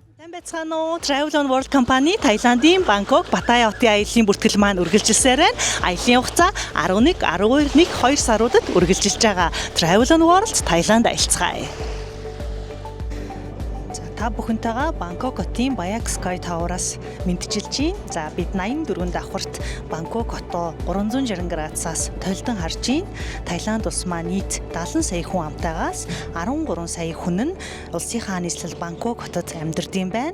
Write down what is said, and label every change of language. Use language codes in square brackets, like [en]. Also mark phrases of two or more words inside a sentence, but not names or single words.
[mn] Сайн байцгаана уу? Travel on World компани Таиландын Бангкок Паттайя хотын аяллаа бүртгэл маань үргэлжилсээр байна. Аяллаа хугацаа 11, 12, 1, 2 саруудад үргэлжилж байгаа. Travel on World Таиланд аялцгаая. Та бүхэнтэйгээ Бангкок хотын Баяк Sky Tower-аас мэдчилж байна. За бид 84 давхарт Бангкок хотоо 360 градусаас тойлдон харж байна. Таиланд улс маань нийт 70 сая хүн амтайгаас 13 сая хүн нь улсынхаа нийслэл Бангкок хотод амьдардаг байна.